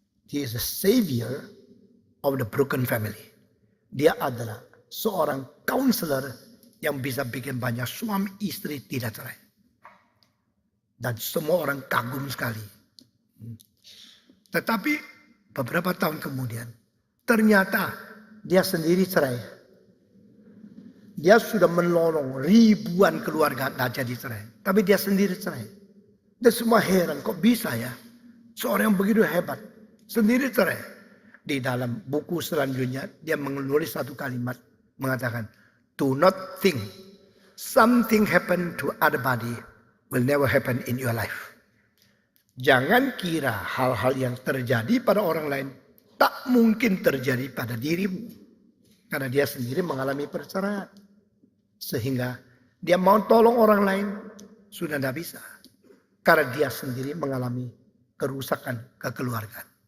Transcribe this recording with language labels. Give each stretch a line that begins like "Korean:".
English: He is a savior of the broken family.
Indonesian: Dia adalah seorang counselor yang bisa bikin banyak suami istri tidak cerai. Dan semua orang kagum sekali. Tetapi beberapa tahun kemudian ternyata dia sendiri cerai. Dia sudah menolong ribuan keluarga tidak jadi cerai. Tapi dia sendiri cerai. Dan semua heran kok bisa ya. Seorang yang begitu hebat. Sendiri cerai. Di dalam buku selanjutnya dia menulis satu kalimat. Mengatakan.
English: Do not think something happen to other body will never happen in your life.
Indonesian: Jangan kira hal-hal yang terjadi pada orang lain tak mungkin terjadi pada dirimu. Karena dia sendiri mengalami perceraian. Sehingga dia mau tolong orang lain sudah tidak bisa. Karena dia sendiri mengalami kerusakan kekeluargaan.